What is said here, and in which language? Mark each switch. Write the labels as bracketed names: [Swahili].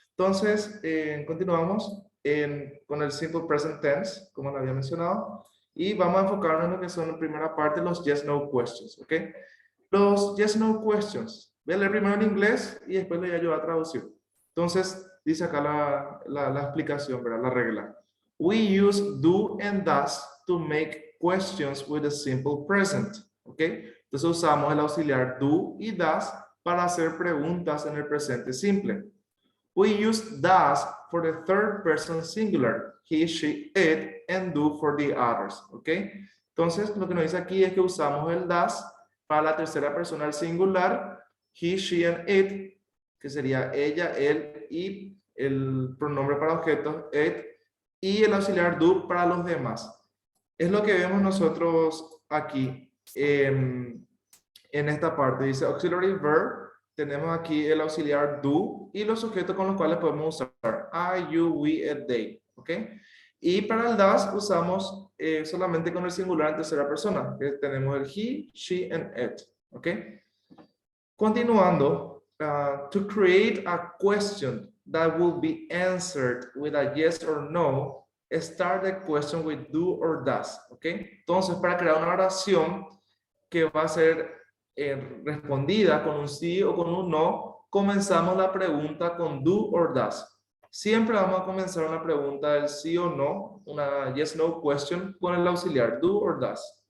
[Spanish] Entonces, continuamos con el simple present tense, como lo había mencionado, y vamos a enfocarnos en lo que son en primera parte los yes, no questions, ¿ok? Los yes, no questions. Voy a leer primero en inglés y después le voy a ayudar a traducir. Entonces, dice acá la explicación, ¿verdad? La regla. [English] We use do and does to make questions with a simple present. [Spanish] ¿Ok? Entonces usamos el auxiliar do y does para hacer preguntas en el presente simple. [English] We use does for the third person singular. He, she, it, and do for the others. [Spanish] ¿Ok? Entonces, lo que nos dice aquí es que usamos el does para la tercera persona al singular. He, she, and it, que sería ella, él y el pronombre para objetos, it, y el auxiliar do para los demás. Es lo que vemos nosotros aquí en esta parte. Dice auxiliary verb. Tenemos aquí el auxiliar do y los sujetos con los cuales podemos usar I, you, we, it, they. ¿Ok? Y para el does usamos solamente con el singular en tercera persona. Que tenemos el he, she, and it. ¿Ok? Continuando. [English] To create a question that will be answered with a yes or no, start the question with do or does. [Spanish] ¿Ok? Entonces, para crear una oración que va a ser respondida con un sí o con un no, comenzamos la pregunta con do or does. Siempre vamos a comenzar una pregunta del sí o no, una yes no question, con el auxiliar do or does.